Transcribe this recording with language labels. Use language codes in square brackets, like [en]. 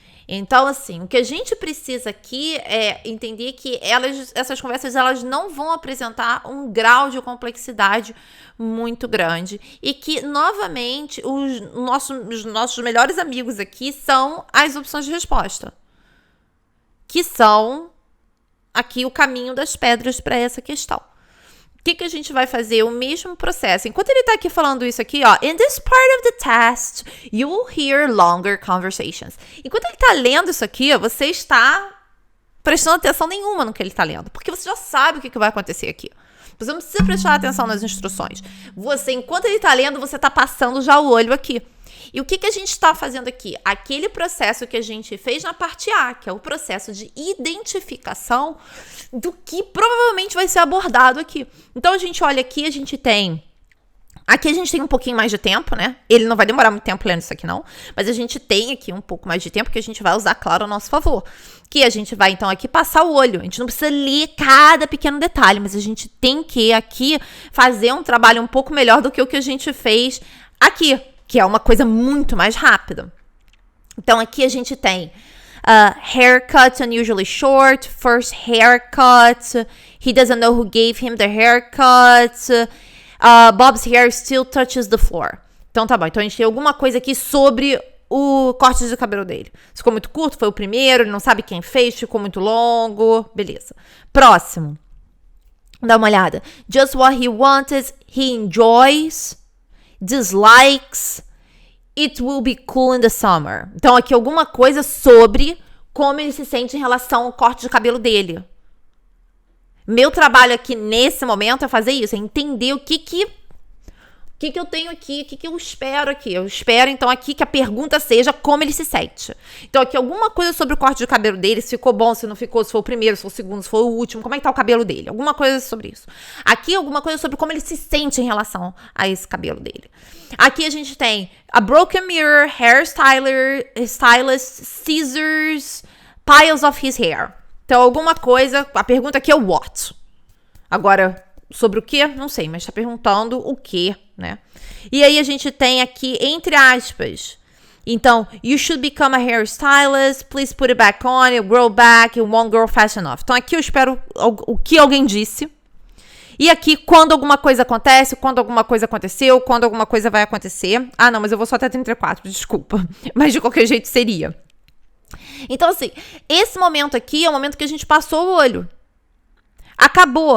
[pt] Então, assim, o que a gente precisa aqui é entender que essas conversas elas não vão apresentar um grau de complexidade muito grande e que, novamente, os nossos melhores amigos aqui são as opções de resposta, que são aqui o caminho das pedras para essa questão. O que a gente vai fazer? O mesmo processo. Enquanto ele tá aqui falando isso aqui, ó. [en] In this part of the test, you will hear longer conversations. [pt] Enquanto ele tá lendo isso aqui, você está prestando atenção nenhuma no que ele tá lendo. Porque você já sabe o que vai acontecer aqui. Você não precisa prestar atenção nas instruções. Enquanto ele tá lendo, você tá passando já o olho aqui. E o que a gente está fazendo aqui? Aquele processo que a gente fez na parte A, que é o processo de identificação do que provavelmente vai ser abordado aqui. Então, a gente olha aqui, a gente tem um pouquinho mais de tempo, né? Ele não vai demorar muito tempo lendo isso aqui, não. Mas a gente tem aqui um pouco mais de tempo que a gente vai usar, claro, ao nosso favor. Que a gente vai, então, aqui passar o olho. A gente não precisa ler cada pequeno detalhe, mas a gente tem que aqui fazer um trabalho um pouco melhor do que o que a gente fez aqui, que é uma coisa muito mais rápida. Então, aqui a gente tem [en] haircut unusually short, first haircut, he doesn't know who gave him the haircut, Bob's hair still touches the floor. [pt] Então, tá bom. Então, a gente tem alguma coisa aqui sobre o corte de cabelo dele. Ficou muito curto, foi o primeiro, ele não sabe quem fez, ficou muito longo, beleza. Próximo. Dá uma olhada. [en] Just what he wanted, he enjoys, dislikes, it will be cool in the summer. [pt] Então, aqui alguma coisa sobre como ele se sente em relação ao corte de cabelo dele. Meu trabalho aqui nesse momento é fazer isso, é entender o que eu tenho aqui, o que eu espero aqui. Eu espero, então, aqui que a pergunta seja como ele se sente. Então, aqui alguma coisa sobre o corte de cabelo dele, se ficou bom, se não ficou, se foi o primeiro, se foi o segundo, se foi o último, como é que tá o cabelo dele. Alguma coisa sobre isso. Aqui, alguma coisa sobre como ele se sente em relação a esse cabelo dele. Aqui a gente tem [en] a broken mirror, stylist, scissors, piles of his hair. [pt] Então, alguma coisa, a pergunta aqui é o what. Agora, sobre o que? Não sei, mas tá perguntando o que, né? E aí a gente tem aqui, entre aspas, então, [en] you should become a hairstylist, please put it back on, it'll grow back, it won't grow fast enough. [pt] Então, aqui eu espero o que alguém disse. E aqui, quando alguma coisa acontece, quando alguma coisa aconteceu, quando alguma coisa vai acontecer. Ah, não, mas eu vou só até 34, desculpa. Mas de qualquer jeito seria. Então, assim, esse momento aqui é o momento que a gente passou o olho. Acabou.